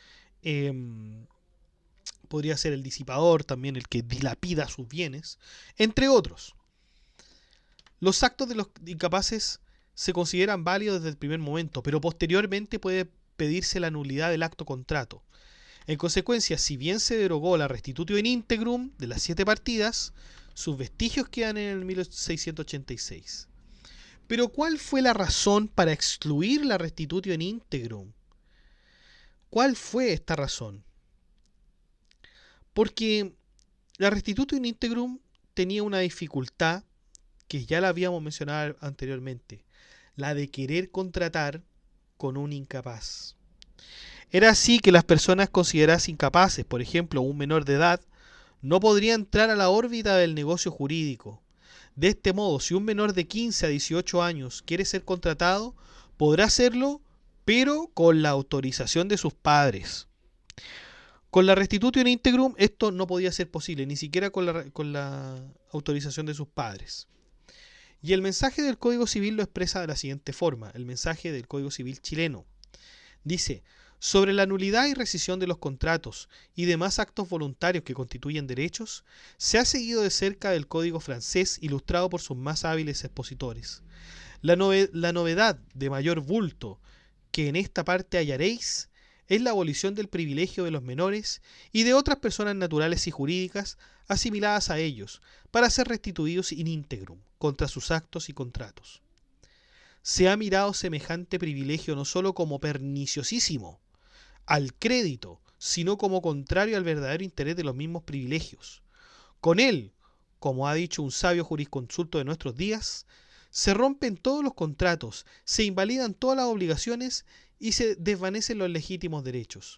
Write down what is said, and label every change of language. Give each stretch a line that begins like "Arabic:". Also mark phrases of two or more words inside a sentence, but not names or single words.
Spanish: Podría ser el disipador también, el que dilapida sus bienes, entre otros. Los actos de los incapaces se consideran válidos desde el primer momento, pero posteriormente puede pedirse la nulidad del acto contrato. En consecuencia, si bien se derogó la
Latin: restitutio in integrum
Spanish: de las 7 partidas, sus vestigios quedan en el 1686. Pero ¿cuál fue la razón para excluir la
Latin: restitutio in integrum?
Spanish: ¿Cuál fue esta razón? Porque la
Latin: restitutio in integrum
Spanish: tenía una dificultad que ya la habíamos mencionado anteriormente, la de querer contratar con un incapaz. Era así que las personas consideradas incapaces, por ejemplo un menor de edad, no podría entrar a la órbita del negocio jurídico. De este modo, si un menor de 15 a 18 años quiere ser contratado, podrá hacerlo, pero con la autorización de sus padres. Con la
Latin: restitutio in integrum
Spanish: esto no podía ser posible, ni siquiera con la autorización de sus padres. Y el mensaje del Código Civil lo expresa de la siguiente forma, el mensaje del Código Civil chileno. Dice: sobre la nulidad y rescisión de los contratos y demás actos voluntarios que constituyen derechos, se ha seguido de cerca el Código francés ilustrado por sus más hábiles expositores. La novedad de mayor bulto que en esta parte hallaréis es la abolición del privilegio de los menores y de otras personas naturales y jurídicas asimiladas a ellos, para ser restituidos
Latin: in integrum
Spanish: contra sus actos y contratos. Se ha mirado semejante privilegio no sólo como perniciosísimo al crédito, sino como contrario al verdadero interés de los mismos privilegios. Con él, como ha dicho un sabio jurisconsulto de nuestros días, se rompen todos los contratos, se invalidan todas las obligaciones y se desvanecen los legítimos derechos.